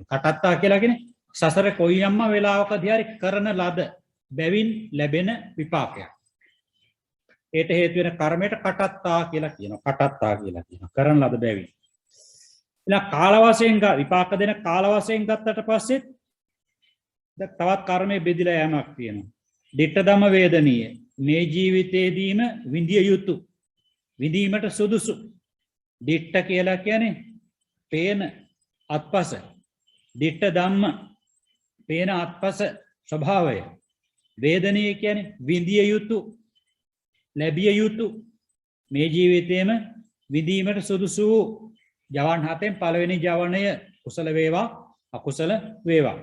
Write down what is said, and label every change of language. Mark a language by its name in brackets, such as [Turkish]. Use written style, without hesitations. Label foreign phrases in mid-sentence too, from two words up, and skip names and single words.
[Sinhala] කටත්තා කියලා කියන්නේ සසර කොයියම්ම වෙලාවකදී හරි කරන ලද බැවින් ලැබෙන විපාකයක්. ඒට හේතු වෙන කර්මයට කටත්තා කියලා කියනවා. කටත්තා කියලා කියනවා. කරන ලද බැවින්. ඊළඟ කාල වශයෙන් විපාක දෙන කාල වශයෙන් ගත්තට පස්සේ තවත් කර්මයේ බෙදිලා යෑමක් තියෙනවා. [Pali] ditta dhamma vedaniya [Sinhala] මේ ජීවිතයේදීම විඳිය යුතු විඳීමට සුදුසු. ditta කියලා කියන්නේ පේන අත්පස. [Pali] ditta dhamma [Sinhala] පේන අත්පස ස්වභාවය. වේදනීය කියන්නේ විඳිය යුතු ලැබිය යුතු මේ ජීවිතයේම විඳීමට සුදුසු ජවන් 7න් පළවෙනි ජවනය කුසල වේවා අකුසල වේවා.